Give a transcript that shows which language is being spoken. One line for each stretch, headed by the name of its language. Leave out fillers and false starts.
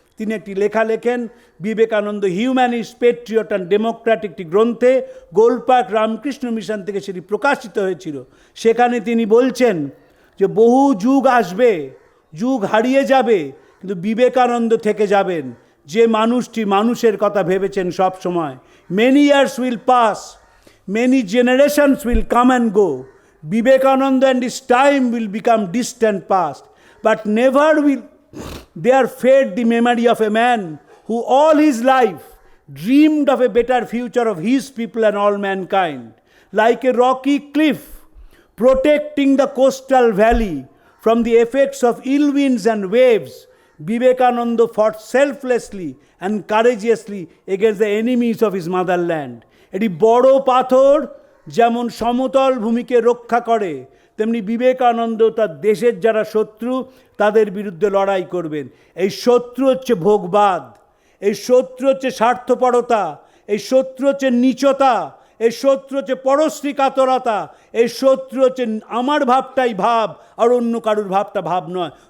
Bangla: তিনি একটি লেখা লেখেন, Vivekananda humanist, patriot and Democrat, একটি গ্রন্থে গোলপার্ক রামকৃষ্ণ মিশন থেকে সেটি প্রকাশিত হয়েছিল। সেখানে তিনি বলছেন যে বহু যুগ আসবে, যুগ হারিয়ে যাবে, কিন্তু বিবেকানন্দ থেকে যাবেন, যে মানুষটি মানুষের কথা ভেবেছেন সব সময়।
English: Many years will pass, many generations will come and go, Vivekananda and his time will become distant past, but never will there fade the memory of a man who all his life dreamed of a better future of his people and all mankind. Like a rocky cliff protecting the coastal valley from the effects of ill winds and waves, Vivekananda fought selflessly and courageously against the enemies of his motherland.
Bangla: এটি বড় পাথর যেমন সমতল ভূমিকে রক্ষা করে, তেমনি বিবেকানন্দ তার দেশের যারা শত্রু তাদের বিরুদ্ধে লড়াই করবেন। এই শত্রু হচ্ছে ভোগবাদ, এই শত্রু হচ্ছে স্বার্থপরতা, এই শত্রু হচ্ছে নীচতা, এই শত্রু হচ্ছে পরশ্রী কাতরতা, এই শত্রু হচ্ছে আমার ভাবটাই ভাব আর অন্য কারুর ভাবটা ভাব নয়।